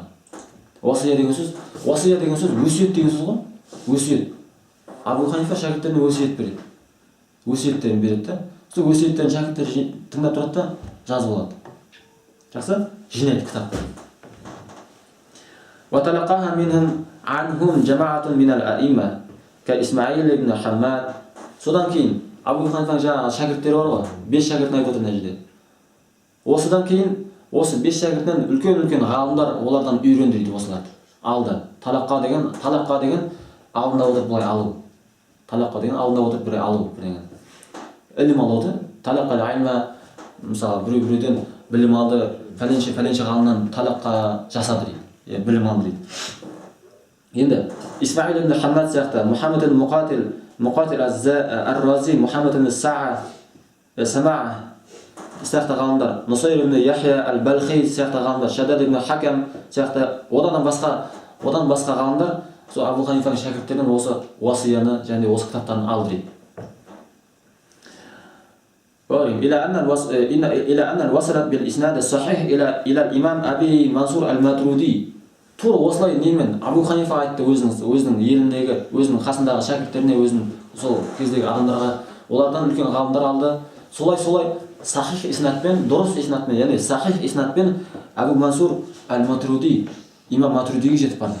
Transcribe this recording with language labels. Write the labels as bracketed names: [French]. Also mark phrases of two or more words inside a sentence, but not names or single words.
[Kazakh] Уасия деген сөз өсиет деген сөз ғой. Өсиет. Абу Ханифа шәкірттеріне өсиет береді. Өсиеттерін береді да. Сол өсиеттерін шәкірттер тыңдап тұрады да жазып алады. Жақсы? Жинайды кітап. [Arabic] وتلقاها عنهم جماعة من الأئمة كإسماعيل بن حماد. [Kazakh] Содан кейін Абу Ханифаның жаңағы шәкірттері бар ғой, 5 шәкіртін айтып отыр мына жерде. Осыдан кейін осы 5 шәкіртінен үлкен ғалымдар олардан үйренді дейді осыларды. Алды. Талаққа деген алдында отырып былай алу. Талаққа деген алдында отырып былай алу деген. Ілім алуды. [Arabic] تلقى العلم, [Kazakh] мысалы біреуден білім алды, пәленше ғалымнан талаққа жасады дейді. Білім алды дейді. Енді Исмаил ибн Хаммад сияқты, Мухаммад ибн Муқатил ар-Рази, Мухаммад ибн Самаа сияқты ғалымдар, Нусайр ибн Яхья ал-Балхи сияқты ғалымдар, Шаддад ибн Хакам сияқты одан басқа ғалымдар сол Абу Ханифаның шәкірттерінен осы уасияны және осы кітаптарын алды дейді. [Arabic] إلى أن وصلت بالإسناد الصحيح إلى الإمام أبي منصور الماترودي. [Kazakh] Тура осылай немен Абу Ханифа айтты өзінің еліндегі, өзінің қасындағы шәкірттеріне, өзінің сол кездегі адамдарға, олардан үлкен ғалымдар алды. Солай сахих иснадпен, дұрыс иснадпен, яғни сахих иснадпен Абу Мансур ал-Матруди, имам Матрудиге жетіп барды.